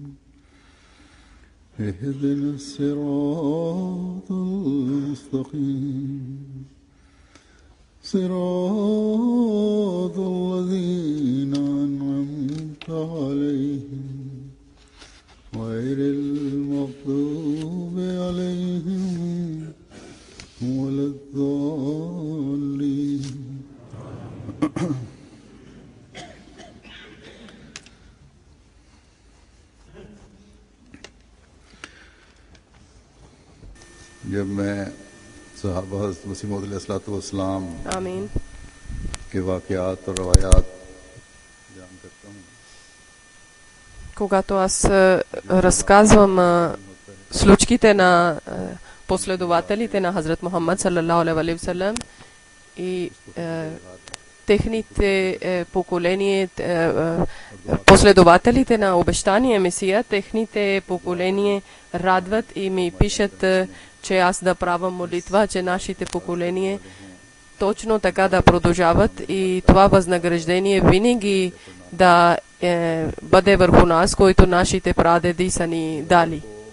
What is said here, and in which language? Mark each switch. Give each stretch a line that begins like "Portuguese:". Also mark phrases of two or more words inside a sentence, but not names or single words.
Arabic: اهدنا الصراط المستقيم صراط الذين أنعمت عليهم غير المغضوب عليهم ولا الضالين
Urdu: جب میں صحابہ حضرت مسیح موعود علیہ السلام आमीन کے واقعات اور روایات جان کرتا ہوں,
Bulgarian: когато аз разказвам случките на последователите на Хазрат Мухаммад
Arabic: صلى الله عليه وسلم
Bulgarian: и техните поколения, последователите на обещания Месия, техните поколения радват и ми пишат, че аз да правя молитва, че нашите поколения точно така да продължават и това възнаграждение винаги да бъде върху нас, който нашите прадеди са ни дали.